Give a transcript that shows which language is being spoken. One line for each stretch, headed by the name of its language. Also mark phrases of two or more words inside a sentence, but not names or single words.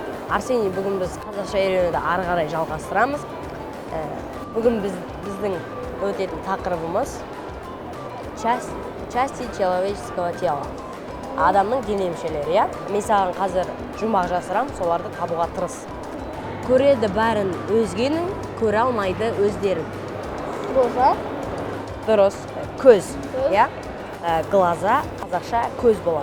Kazakh: Арсений, бүгін біз қазақша үйренуді ары қарай жалғастырамыз. Бүгін біздің өтетін тақырыбымыз
Russian: части человеческого тела.
Kazakh: Адамның дене мүшелері, иә? Мен саған қазір жұмбақ жасырамын, соларды табуға тырыс. Көреді бәрін өзгенің, көре алмайды өздерін. Глаза. Дұрыс. Көз, иә? Глаза қазақша көз болады.